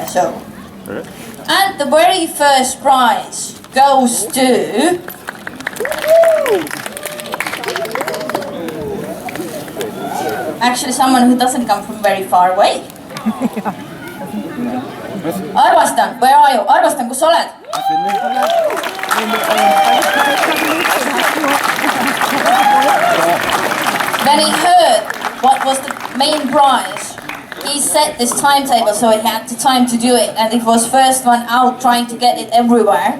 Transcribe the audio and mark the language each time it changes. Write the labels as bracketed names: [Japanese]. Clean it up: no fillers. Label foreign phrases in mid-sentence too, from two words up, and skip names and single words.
[English] So, and the very first prize goes to actually someone who doesn't come from very far away. Arvastan, where are you? [Estonian] Arvastan, kus sa oled? [English] When he heard what was the main prize, he set this timetable so he had the time to do it, and it was first one out trying to get it everywhere.